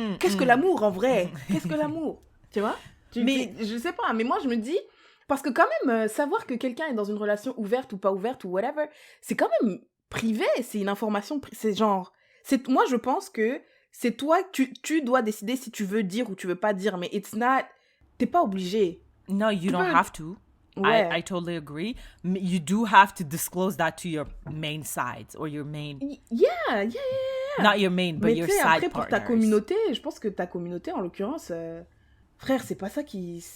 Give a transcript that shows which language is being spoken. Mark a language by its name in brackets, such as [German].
[French] Qu'est-ce que l'amour en vrai? Qu'est-ce que l'amour? Tu vois? Mais je sais pas, mais moi je me dis, parce que quand même, savoir que quelqu'un est dans une relation ouverte ou pas ouverte ou whatever, c'est quand même privé, c'est une information, c'est genre, moi je pense que c'est toi, tu dois décider si tu veux dire ou tu veux pas dire, mais t'es pas obligé. [English] No, you don't have to. Ouais. I totally agree. You do have to disclose that to your main sides or your main... Yeah. Not your main, but your side [French] après, Pour ta communauté, je pense que ta communauté, en l'occurrence, frère, c'est pas ça qui...